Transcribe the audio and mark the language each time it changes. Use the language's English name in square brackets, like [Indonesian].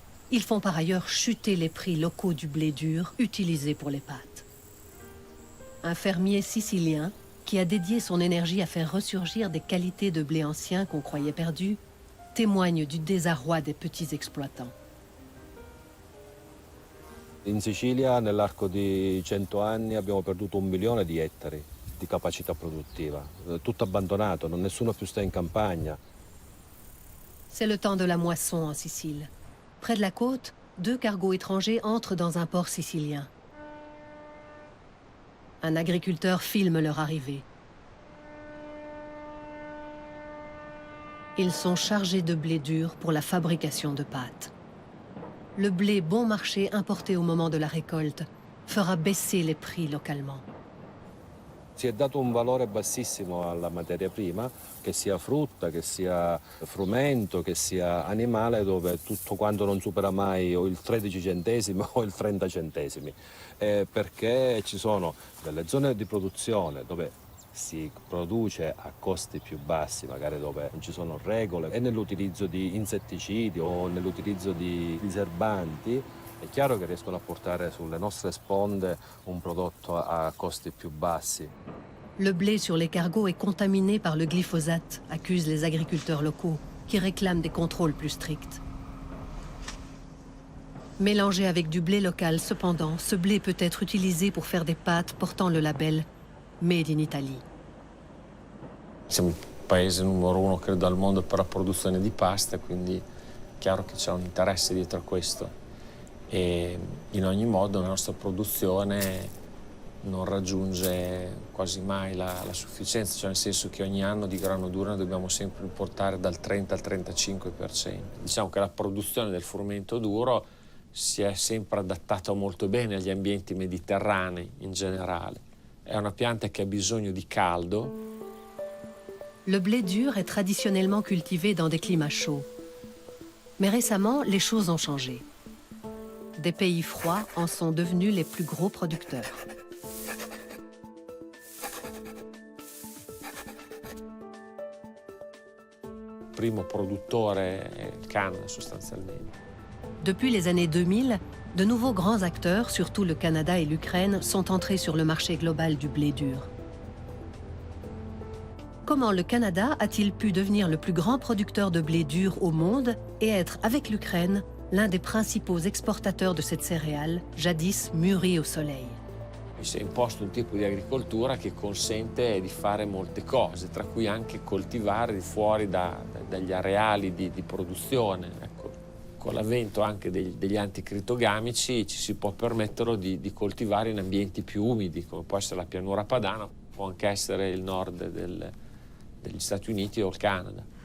[French] Ils font par ailleurs chuter les prix locaux du blé dur utilisé pour les pâtes. Un fermier sicilien, qui a dédié son énergie à faire ressurgir des qualités de blé ancien qu'on croyait perdues, témoigne du désarroi des petits exploitants. [Italian] In Sicilia nell'arco di 100 anni abbiamo perduto 1 milione di ettari di capacità produttiva, tutto abbandonato, nessuno più sta in campagna. [French] C'est le temps de la moisson en Sicile. Près de la côte, 2 cargos étrangers entrent dans un port sicilien. Un agriculteur filme leur arrivée. Ils sont chargés de blé dur pour la fabrication de pâtes. Le blé bon marché importé au moment de la récolte fera baisser les prix localement. [Italian] Si è dato un valore bassissimo alla materia prima, che sia frutta, che sia frumento, che sia animale, dove tutto quanto non supera mai o il 13 centesimi o il 30 centesimi, perché ci sono delle zone di produzione dove si produce a costi più bassi, magari dove non ci sono regole, e nell'utilizzo di insetticidi o nell'utilizzo di diserbanti, è chiaro che riescono a portare sulle nostre sponde un prodotto a costi più bassi. [French] Le blé sur les cargos est contaminé par le glyphosate, accusent les agriculteurs locaux, qui réclament des contrôles plus stricts. Mélangé avec du blé local, cependant, ce blé peut être utilisé pour faire des pâtes portant le label Made in Italy. [Italian] Siamo il paese numero 1, credo, al mondo per la produzione di pasta, quindi è chiaro che c'è un interesse dietro a questo. E in ogni modo la nostra produzione non raggiunge quasi mai la sufficienza, cioè nel senso che ogni anno di grano duro ne dobbiamo sempre importare dal 30 al 35%. Diciamo che la produzione del frumento duro si è sempre adattata molto bene agli ambienti mediterranei in generale. È una pianta che ha bisogno di caldo. [French] Le blé dur est traditionnellement cultivé dans des climats chauds. Mais récemment, les choses ont changé. Des pays froids en sont devenus les plus gros producteurs. [Italian] primo produttore è il Canada sostanzialmente. [French] Depuis les années 2000, de nouveaux grands acteurs, surtout le Canada et l'Ukraine, sont entrés sur le marché global du blé dur. Comment le Canada a-t-il pu devenir le plus grand producteur de blé dur au monde et être, avec l'Ukraine, l'un des principaux exportateurs de cette céréale, jadis mûrie au soleil? [Italian] Si è imposto un tipo di agricoltura che consente di fare molte cose, tra cui anche coltivare fuori dagli areali di produzione. Ecco, con l'avvento anche degli anticritogamici ci si può permettere di coltivare in ambienti più umidi, come può essere la pianura padana, può anche essere il nord degli Stati Uniti o il Canada.